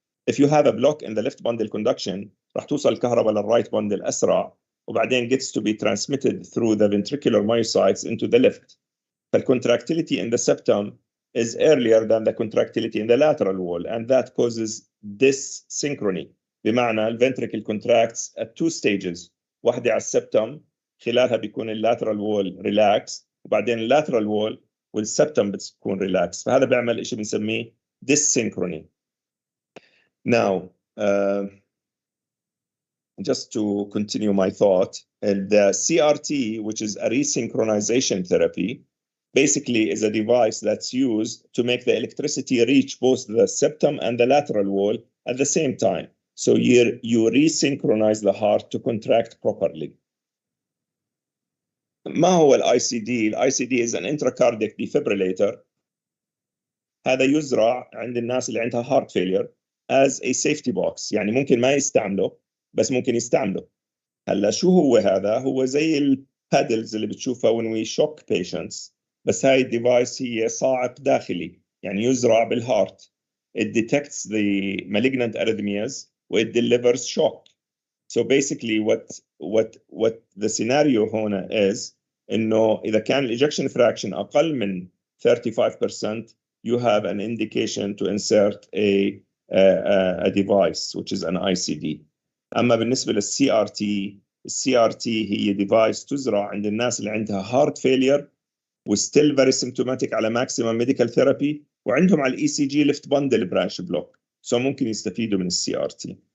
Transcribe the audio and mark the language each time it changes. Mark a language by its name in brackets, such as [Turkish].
[English] If you have a block in the left bundle conduction [Arabic] راح توصل الكهرباء للرايت bundle أسرع، وبعدين [English] gets to be transmitted through the ventricular myocytes into the left. The contractility in the septum is earlier than the contractility in the lateral wall, and that causes dyssynchrony. [Arabic] بمعنى ال ventricle [English] contracts at two stages، [Arabic] واحدة على السبتم خلالها بيكون اللاترال وول ريلاكس، وبعدين اللاترال وول والسبتم بتكون ريلاكس، فهذا بيعمل شيء بنسميه dyssynchrony. [English] Now, just to continue my thought, the CRT, which is a resynchronization therapy, basically is a device that's used to make the electricity reach both the septum and the lateral wall at the same time. So you resynchronize the heart to contract properly. [Arabic] ما هو [English] ICD? ICD is an intracardiac defibrillator. [Arabic] هذا يزرع عند الناس اللي عندها heart failure [English] as a safety box، [Arabic] يعني ممكن ما يستعمله بس ممكن يستعمله. هلا شو هو هذا؟ هو زي البادلز اللي بتشوفها [English] when we shock patients، [Arabic] بس هاي الديفايس هي صاعق داخلي، يعني يزرع بالهارت. [English] It detects the malignant arrhythmias it delivers shock. So basically what the scenario هنا is [Arabic] إنه إذا كان [English] ejection fraction أقل من 35%, you have an indication to insert a device which is an ICD. [Arabic] أما بالنسبة للCRT، الCRT هي device تزرع عند الناس اللي عندها heart failure و [English] still very symptomatic [Arabic] على [English] maximum medical therapy [Arabic] وعندهم على ECG left bundle branch block. [English] So [Arabic] ممكن يستفيدوا من الCRT.